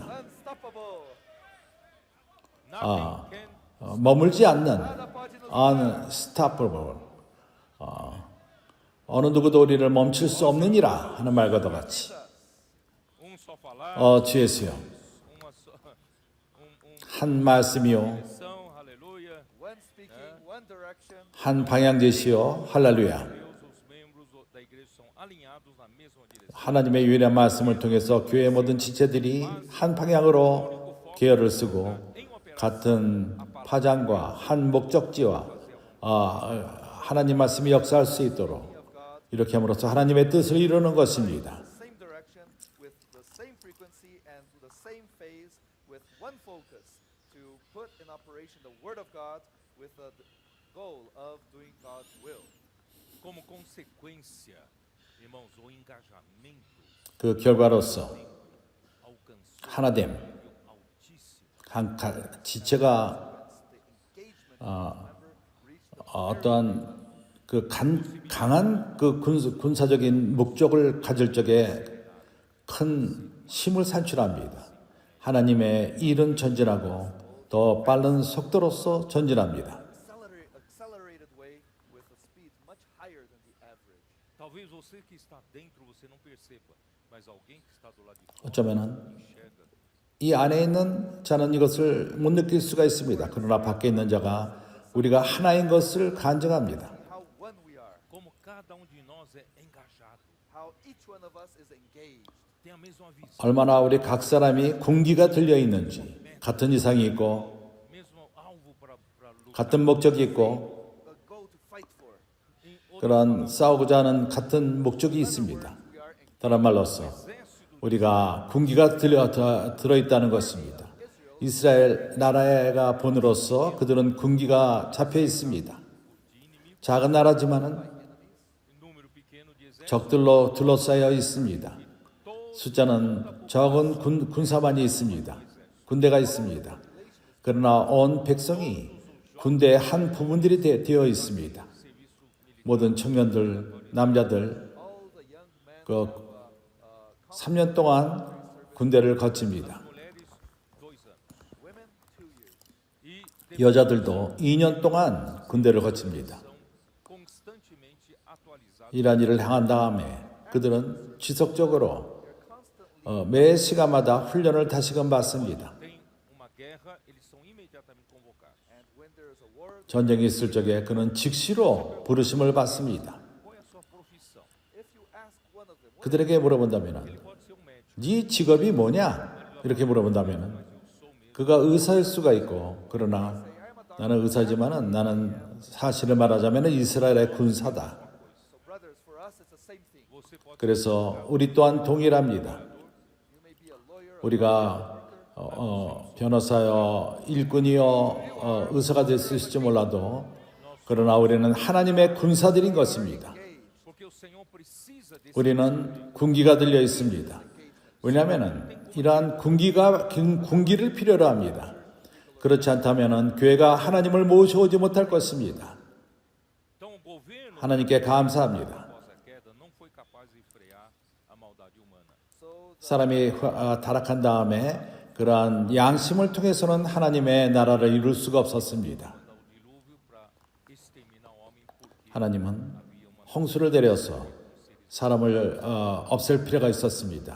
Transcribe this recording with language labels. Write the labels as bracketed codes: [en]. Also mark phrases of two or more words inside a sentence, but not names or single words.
[en] unstoppable. nothing can [ko] 머물지 않는 [pt] Nada pode nos [ko] unstoppable 어느 누구도 우리를 멈출 수 없느니라 하는 말과도 같이 [pt] só falar, [ko] 주예수여 [pt] uma só, [ko] 한 말씀이요 [pt] missão, aleluia. [en] one speaking, one direction. [ko] 한 방향 제시요 할렐루야 [pt] Deus, os membros da igreja são alinhados na mesma direção. [ko] 하나님의 유일한 말씀을 통해서 교회 모든 지체들이 한 방향으로 계열을 쓰고 같은 파장과 한 목적지와 하나님 말씀이 역사할 수 있도록 이렇게 함으로써 하나님의 뜻을 이루는 것입니다. [en] Same direction, with the same frequency and the same phase, with one focus to put in operation the Word of God with the goal of doing God's will. [pt] Como consequência, irmãos, o engajamento [ko] 그 결과로서 [pt] alcançou [ko] 하나됨, [pt] altíssimo. [ko] 지체가 [en] The engagement [ko] 어떠한 그 강한 그 군사적인 목적을 가질 적에 큰 힘을 산출합니다. 하나님의 일은 전진하고 더 빠른 속도로서 전진합니다. [en] accelerated way away with a speed much higher than the average. [pt] Talvez você que está dentro você não perceba, mas alguém que está do lado de fora [ko] 어쩌면은 [pt] enxerga. [ko] 이 안에 있는 자는 이것을 못 느낄 수가 있습니다. 그러나 밖에 있는 자가 우리가 하나인 것을 간증합니다. [en] How one we are, [pt] Como cada de nós é engajado, [en] how each one of us is engaged, [pt] tem a mesma visão, [ko] 얼마나 우리 각 사람이 군기가 들려 있는지, 같은 이상이 있고, [pt] mesmo alvo para lutar. [ko] 같은 목적이 있고, [en] a goal to fight for. [pt] Em outras [ko] 그런 싸우고자 하는 같은 목적이 있습니다. [en] We are engaged. [ko] 다른 말로서 [pt] exército [ko] 우리가 군기가 들어있다는 것입니다. 이스라엘 나라가 본으로서 그들은 군기가 잡혀 있습니다. 작은 나라지만은 [pt] número pequeno de exército, [ko] 적들로 둘러싸여 있습니다. 숫자는 적은 군사만이 있습니다. 군대가 있습니다. 그러나 온 백성이 군대의 한 부분들이 되어 있습니다. 모든 청년들, 남자들 [en] All the young men [ko] 그 3년 동안 군대를 거칩니다. [pt] mulheres 2 anos. [en] women 2 years. [pt] E [ko] 여자들도 2년 동안 군대를 거칩니다. [pt] são constantemente atualizados. [ko] 이러한 일을 행한 다음에 그들은 지속적으로 매 시간마다 훈련을 다시금 받습니다. [pt] Tem uma guerra, eles são imediatamente convocados. [en] And when there is a war, [ko] 전쟁이 있을 적에 그는 즉시로 부르심을 받습니다. [pt] Qual é a sua profissão? [en] if you ask one of them, what [ko] 그들에게 물어본다면 [pt] Ele pode ser um médico. [ko] 네 직업이 뭐냐? 이렇게 물어본다면 그가 의사일 수가 있고 그러나 나는 의사지만은 나는 사실을 말하자면 이스라엘의 군사다. [en] so brothers, for us it's the same thing. [pt] Você pode [ko] 그래서 우리 또한 동일합니다. [en] You may be a lawyer, a [ko] 우리가 변호사여, 일꾼이여, 의사가 됐을지 몰라도 그러나 우리는 하나님의 군사들인 것입니다. [pt] porque o Senhor precisa desse [ko] 우리는 군기가 들려 있습니다. 왜냐하면 이러한 군기를 필요로 합니다. 그렇지 않다면 교회가 하나님을 모셔오지 못할 것입니다. [pt] Então o governo [ko] 하나님께 감사합니다. [pt] após a queda não foi capaz de frear a maldade humana. so [ko] 사람이 타락한 다음에 그러한 양심을 통해서는 하나님의 나라를 이룰 수가 없었습니다. [pt] Manda o dilúvio para exterminar o homem porque [ko] 하나님은 홍수를 내려서 사람을 없앨 필요가 있었습니다.